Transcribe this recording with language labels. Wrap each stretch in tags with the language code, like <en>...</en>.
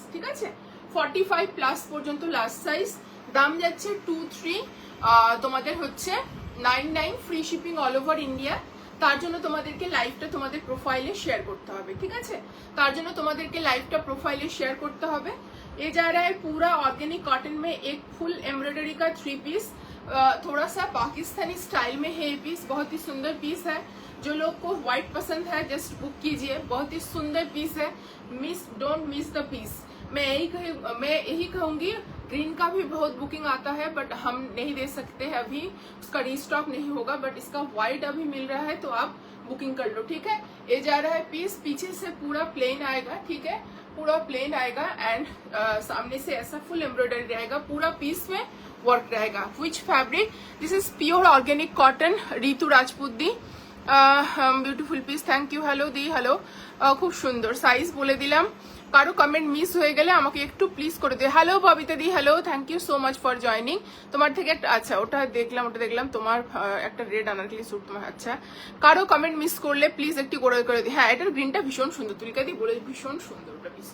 <bn>ঠিক আছে, 45 প্লাস পর্যন্ত লাস্ট সাইজ। দাম যাচ্ছে 23 তোমাদের হচ্ছে 99, free shipping all over India. তার জন্য তোমাদেরকে লাইভটা তোমাদের প্রোফাইলে শেয়ার করতে হবে, ঠিক আছে? তার জন্য তোমাদেরকে লাইভটা</bn> <hi>प्रोफाइल शेयर करते</hi> <bn>হবে।</bn> <hi>ये जा रहा है पूरा ऑर्गेनिक कॉटन में एक फुल एम्ब्रॉयडरी का 3 पीस, थोड़ा सा पाकिस्तानी स्टाइल में है ये पीस, बहुत ही सुंदर पीस है। जो लोग को व्हाइट पसंद है जस्ट बुक कीजिए, बहुत ही सुंदर पीस है, डोंट मिस द पीस। मैं यही कहूंगी, ग्रीन का भी बहुत बुकिंग आता है बट हम नहीं दे सकते हैं अभी, उसका रीस्टॉक नहीं होगा, बट इसका व्हाइट अभी मिल रहा है तो आप बुकिंग कर लो, ठीक है? ये जा रहा है पीस, पीछे से पूरा प्लेन आएगा, ठीक है? पूरा प्लेन आएगा एंड सामने से ऐसा फुल एम्ब्रॉयडरी रहेगा, पूरा पीस में वर्क रहेगा।</hi> <en>Which fabric? This is pure organic cotton, Ritu Rajput di, beautiful piece, thank you.</en> <bn>Hello the, hello, খুব সুন্দর সাইজ বলে দিলাম। কারো কমেন্ট মিস হয়ে গেলে আমাকে একটু প্লিজ করে দিও। Hello Babita the, hello, thank you so much for joining. তোমার থেকে একটা, আচ্ছা ওটা দেখলাম তোমার একটা রেড আনারকলি স্যুট তোমার, আচ্ছা। কারো কমেন্ট মিস করলে প্লিজ একটু করে দিই। হ্যাঁ, এটার গ্রিনটা ভীষণ সুন্দর, তুলিকা দি বলে ভীষণ সুন্দর ওটা পিস।</bn>